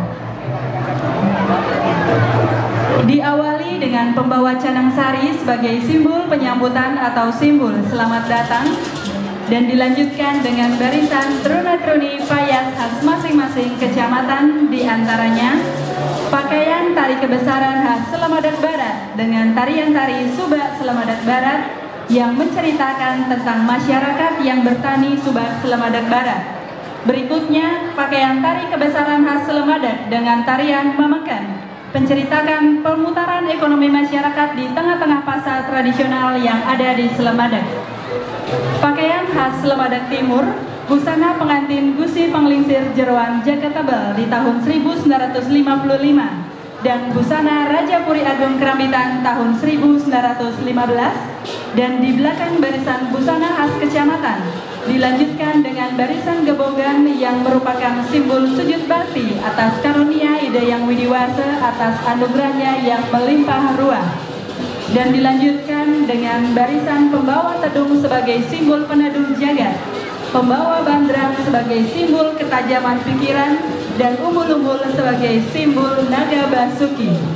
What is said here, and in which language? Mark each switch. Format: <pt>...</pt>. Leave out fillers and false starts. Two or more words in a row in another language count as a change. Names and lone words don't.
<id>Diawali dengan pembawa canang sari sebagai simbol penyambutan atau simbol selamat datang, dan dilanjutkan dengan barisan truna-truni payas khas masing-masing kecamatan, diantaranya pakaian tari kebesaran khas Selamadak Barat dengan tarian tari Subak Selamadak Barat yang menceritakan tentang masyarakat yang bertani Subak Selamadak Barat. Berikutnya pakaian tari kebesaran khas Selamadak dengan tarian Mamekan penceritakan pemutaran ekonomi masyarakat di tengah-tengah pasar tradisional yang ada di Selemadeg. Pakaian khas Selemadeg Timur, busana pengantin Gusi Panglingsir Jeroan Jaga Tebal di tahun 1955 dan busana Raja Puri Agung Kerambitan tahun 1915, dan di belakang barisan busana khas kecamatan dilanjutkan dengan barisan gebogan yang merupakan simbol sujud bakti atas karunia Ida Yang Widiwasa atas anugerahnya yang melimpah ruah, dan dilanjutkan dengan barisan pembawa tedung sebagai simbol peneduh jagat, pembawa bandrang sebagai simbol ketajaman pikiran, dan umbul-umbul sebagai simbol naga basuki.</id>